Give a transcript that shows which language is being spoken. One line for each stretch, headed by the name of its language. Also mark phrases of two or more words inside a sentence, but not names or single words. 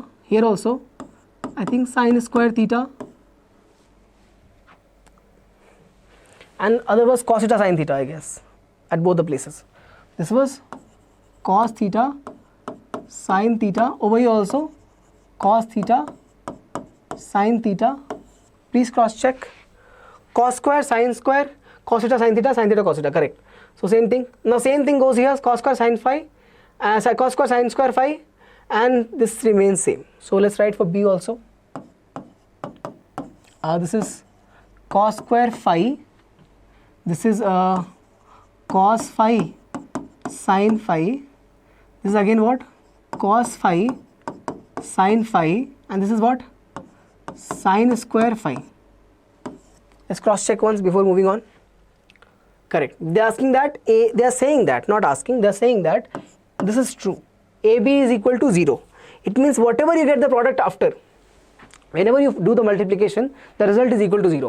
English: Here also I think sin square theta. And other was cos theta sin theta, I guess, at both the places. This was cos theta sin theta. Over here also cos theta sin theta. Please cross check. Cos square sin square, cos theta sin theta cos theta. Correct. So same thing. Now same thing goes here. Cos square sin phi, cos square sin square phi, and this remains same. So let's write for B also. This is cos square phi. This is cos phi sin phi. This is again what? Cos phi sin phi, and this is what? Sin square phi. Let's cross check once before moving on. Correct. They are asking that they are saying that, not asking, they are saying that this is true. AB is equal to 0. It means whatever you get the product after, whenever you do the multiplication, the result is equal to 0.